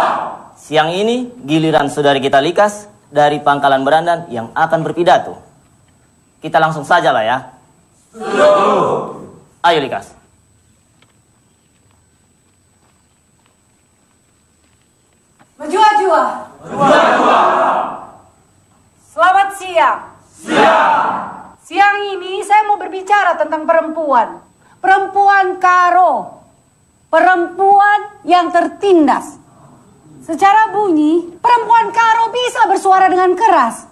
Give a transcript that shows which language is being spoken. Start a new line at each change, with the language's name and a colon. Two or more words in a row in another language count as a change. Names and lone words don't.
Indonesian: Siang ini giliran saudari kita Likas dari Pangkalan Berandan yang akan berpidato. Kita langsung saja lah ya. Ayo Likas.
Batak Karo: Menjua-jua. Menjua-jua.
Indonesian: Selamat siang. Siang. Siang ini saya mau berbicara tentang perempuan. Perempuan karo. Perempuan yang tertindas. Secara bunyi, perempuan karo bisa bersuara dengan keras.